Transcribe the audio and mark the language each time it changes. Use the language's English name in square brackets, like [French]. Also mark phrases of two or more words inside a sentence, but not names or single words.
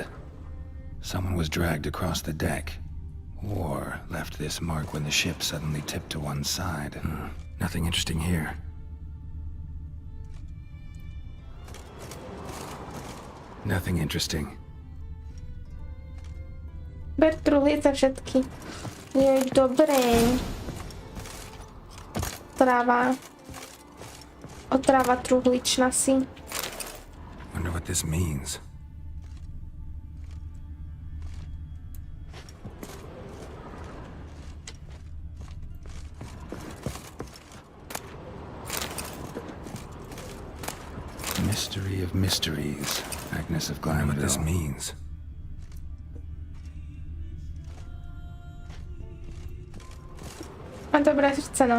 [English] Someone was dragged across the deck. Or left this mark when the ship suddenly tipped to one side. Nothing interesting here. Nothing interesting. [Slovak] Ber truhlice všetky. Joj, dobré. Otrava truhličná si. [English] Wonder what this means. Mystery of mysteries. Agnes of Glamville. What this means. [Slovak] A dobré srdce, no.